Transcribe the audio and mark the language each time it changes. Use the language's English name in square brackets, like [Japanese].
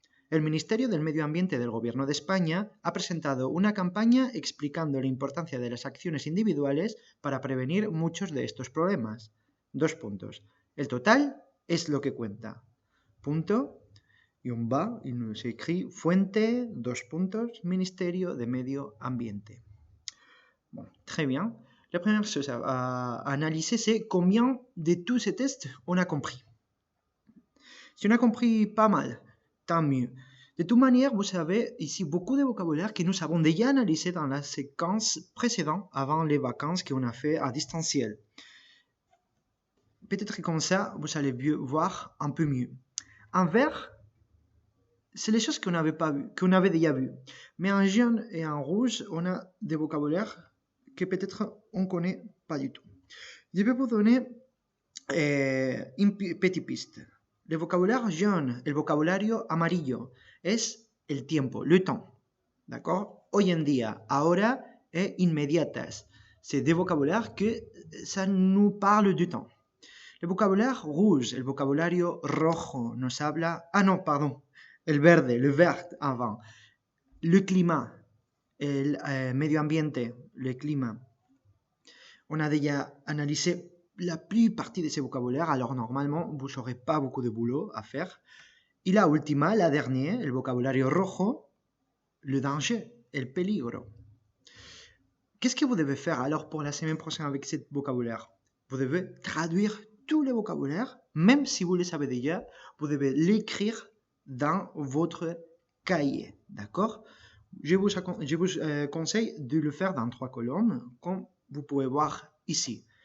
[Spanish] El Ministerio del Medio Ambiente del Gobierno de España ha presentado una campaña explicando la importancia de las acciones individuales para prevenir muchos de estos problemas. 2 puntos. El total es lo que cuenta. Punto. Y un va, y se écrit fuente, 2 puntos, Ministerio de Medio Ambiente. [French] Bon, très bien. La première chose à analyser, c'est combien de tous ces tests on a compris. Si on a compris pas mal, tant mieux. De toute manière, vous avez ici beaucoup de vocabulaire que nous avons déjà analysé dans la séquence précédente, avant les vacances qu'on a fait à distanciel. Peut-être que comme ça, vous allez voir un peu mieux. En vert, c'est les choses qu'on n'avait pas vues, qu'on avait déjà vues. Mais en jaune et en rouge, on a des vocabulaires que peut-être on ne connaît pas du tout. Je vais vous donner une petite piste. Le vocabulaire jaune, [Spanish] el vocabulario amarillo, es el tiempo, [French] le temps. D'accord? [Spanish] Hoy en día, ahora et inmediatas. [French] C'est des vocabulaires que ça nous parle du temps. Le vocabulaire rouge, [Spanish] el vocabulario rojo, nos habla... [French] Ah non, pardon. [Spanish] El verde, [French] le vert avant. Le climat, [Spanish] el medio ambiente, [French] le climat. On a déjà analysé la plus partie de ces vocabulaires, alors normalement, vous n'aurez pas beaucoup de boulot à faire. [Spanish] Y la última, [French] la dernière, [Spanish] el vocabulario rojo, [French] le danger, [Spanish] el peligro. [French] Qu'est-ce que vous devez faire alors pour la semaine prochaine avec ce vocabulaire? Vous devez traduire tous les vocabulaires, même si vous le savez déjà, vous devez l'écrire dans votre cahier, d'accord? Je vous conseille de le faire dans 3 colonnes, comme vous pouvez voir ici.